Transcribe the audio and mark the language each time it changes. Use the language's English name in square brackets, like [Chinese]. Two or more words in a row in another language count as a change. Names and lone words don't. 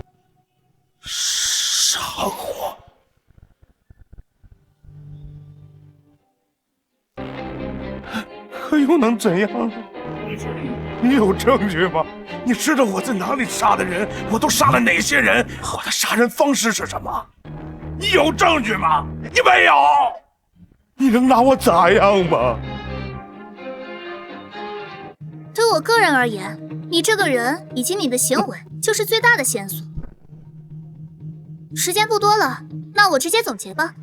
[Chinese] 杀过？可又能怎样呢？你有证据吗？你知道我在哪裡杀的人？我都杀了哪些人？我的杀人方式是什麼？你有證據嗎？你沒有。你能拿我咋樣嗎？对我個人而言，你這個人以及你的行為就是最大的線索。時間不多了，那我直接總結吧。